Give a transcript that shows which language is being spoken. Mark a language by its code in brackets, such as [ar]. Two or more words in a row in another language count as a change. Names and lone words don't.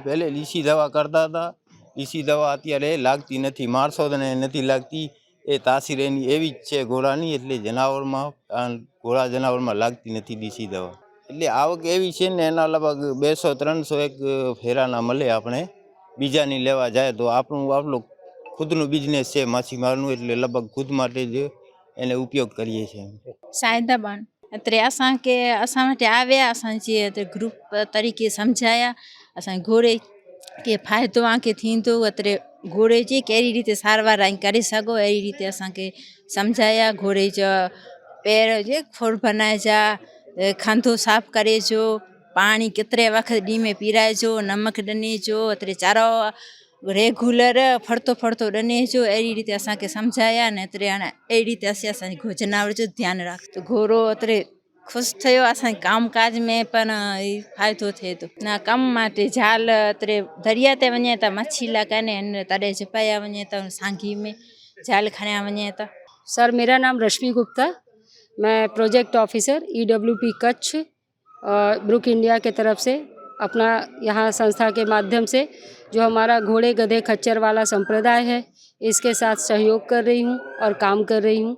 [gu] પહેલે લીસી દવા કરતા હતા, લીસી દવા અત્યારે લાગતી નથી, માણસોને નથી લાગતી, એ તાસીર એની એવી જ છે ઘોડાની, એટલે ઘોડા જનાવરમાં લાગતી નથી લીસી દવા। એટલે આવક એવી છે ને એના લગભગ 200-300 એક ફેરાના મળે આપણે, બીજાની લેવા જાય તો આપણું ખુદનું બિઝનેસ છે માછીમારનું, એટલે લગભગ ખુદ માટે જ એને ઉપયોગ કરીએ છીએ। [kfr] साइदाबान अत्रे असां वटि आया, असांजे ग्रुप तरीक़े सम्झाया, असां घोड़े के फ़ाइदो के थींदो, अत्रे घोड़े जी कहिड़ी रीते सारवार करे सघो अहिड़ी रीते असांखे सम्झाया। घोड़े जो पैर जे खोड़ बनाइजा, खंधो साफ़ करे जो, पाणी केतिरे वक़्तु ॾींहं में पीराइजो, नमक ॾने जो, अत्रे चारो रेगुलर फड़तो ॾने जो, अहिड़ी रीते असांखे सम्झाया। ने अत्रे हाणे अहिड़ी रीते असांजे जनावर जो ध्यानु राख। तो घोड़ो अत्रे ख़ुशि थियो, असांजे कामकाज में पण फ़ाइदो थिए थो। ना कम माटे जाल अत्रे दरिया ते वञे त मच्छी लॻाने तॾहिं छिपाया वञे त सांगी में जाल खणिया वञे त। [hi] सर, मेरा नाम रश्मि गुप्ता, मैं [en] project officer [hi] EWP कच्छ ब्रुक इंडिया के तरफ से अपना यहाँ संस्था के माध्यम से जो हमारा घोड़े गधे खच्चर वाला संप्रदाय है इसके साथ सहयोग कर रही हूँ और काम कर रही हूँ।